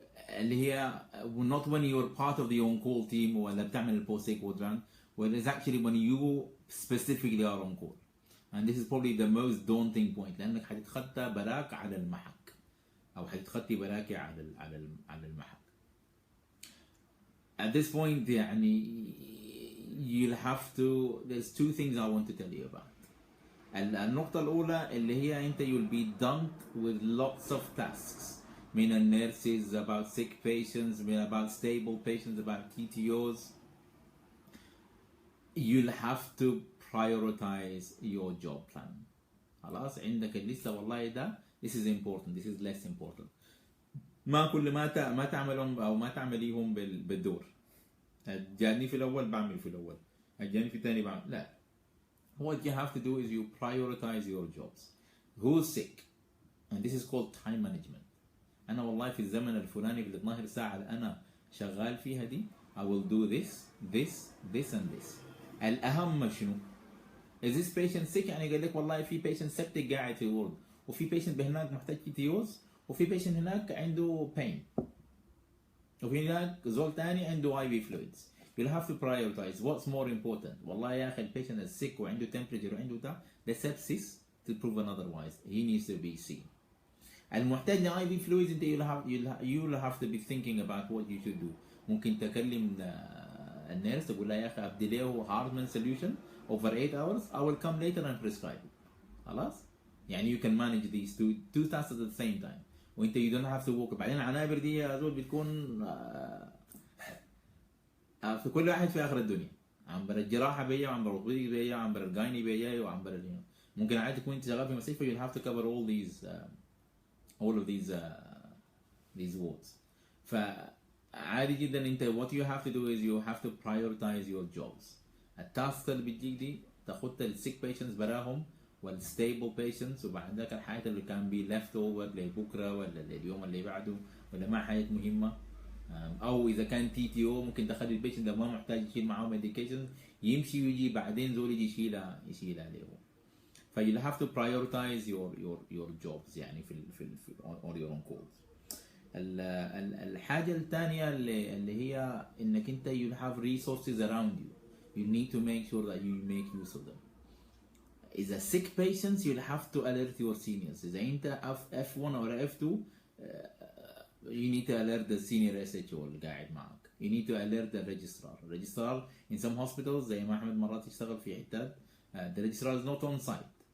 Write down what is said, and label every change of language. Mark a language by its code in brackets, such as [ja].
[ar] اللي هي [en] not when you're part of the on-call team [ar] ولا بتعمل البوست [en] quadrant, well, it's actually when you specifically are on call. And this is probably the most daunting point [ar] لأنك حتتخطى براك على المحك او حتتخطي براكي على المحك. [en] At this point [ar] يعني [en] you'll have to, there's two things I want to tell you about. [ar] النقطة الأولى اللي هي أنت [en] you'll be dumped with lots of tasks من nurses about sick patients, about stable patients, about TTOs. You'll have to prioritize your job plan. [ar] خلاص عندك الليستة والله ده [en] this is important, this is less important. [ar] ما كل ما تعملهم أو ما تعمليهم بالدور. جاني في الأول بعمل في الأول، جاني في الثاني بعمل لا. [en] What you have to do is you prioritize your jobs. Who's sick? And this is called time management. [ar] أنا والله في الزمن الفلاني في 12 ساعة اللي أنا شغال فيها دي [en] I will do this and this. [ar] الأهم شنو؟ [en] Is this patient sick؟ [ar] يعني قال لك والله في patient septic قاعد في الورد، وفي patient هناك محتاج PTOs، وفي patient هناك عنده pain، وفي هناك زول تاني عنده IV fluids. [en] You'll have to prioritize what's more important. [ar] والله يا أخي [en] patient is sick وعنده temperature [ar] وعنده ده [en] the sepsis to proven otherwise. He needs to be seen. [ar] المحتاج ل [en] IV fluids انت you'll have to be thinking about what you should do. [ar] ممكن تكلم النيرس تقول لها يا أخي أبدي له Hartmann solution over 8 hours. [en] I will come later and prescribe it. [ar] خلاص؟ يعني [en] you can manage these two tasks at the same time. [ar] وانت [en] you don't have to walk. [ar] بعدين العنابر دي يا زول بتكون في كل واحد في اخر الدنيا. عنبر الجراحه بيا، وعنبر الطبيب بيا، وعنبر الجايني بيا، وعنبر ممكن عادي تكون انت شغال في مستشفى [en] you'll have to cover all of these wards. [ar] فعادي جدا انت [en] what you have to do is you have to prioritize your jobs. [ar] التاسك اللي بتجيك دي تاخدها للسيك patients براهم والستيبل patients، وبعد ذاك الحاجات اللي كان بي left over لبكره ولا لليوم اللي بعده ولا ما حاجات مهمه. او اذا كان TTO ممكن تخلي البيشنت ده ما محتاج يشيل معاه ميديكيشن يمشي ويجي بعدين زول يجي يشيلها عليه. [en] ف you'll have to prioritize your jobs [ar] يعني في [en] on your own calls. [ar] الحاجه الثانيه اللي هي انك انت [en] you have resources around you. You need to make sure that you make use of them. [ar] إذا [en] sick patients you'll have to alert your seniors. [ar] إذا أنت [en] F1 or F2 you need to alert the senior SHO [ar] اللي قاعد معك. [en] You need to alert the registrar. In some hospitals [ar] زي ما أحمد مرات يشتغل في حتات [en] the registrar is not on site.